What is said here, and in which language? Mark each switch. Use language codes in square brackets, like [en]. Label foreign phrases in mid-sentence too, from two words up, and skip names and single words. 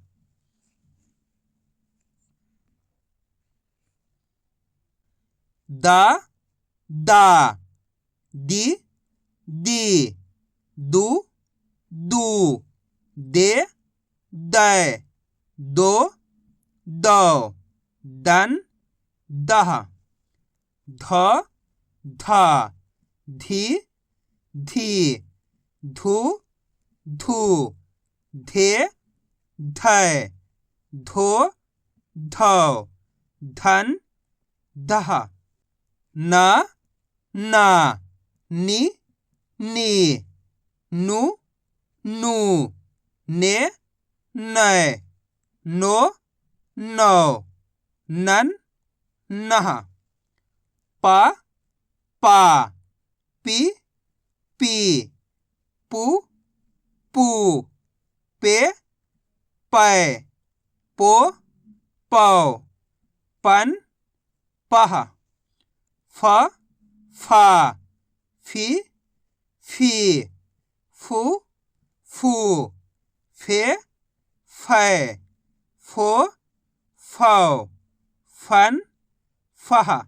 [hi] दा दा दि दी दु दू दे दै दो दौ दन दह ध धा धी धी धु धू धे धै धो धौ धन दह न ना नि नी नु नू ने नै नो नौ नन नः पा पा पी पी पू पू पे पै पो पौ पन पह फ फा फी फी फू फू फे फै फो फौ फन फह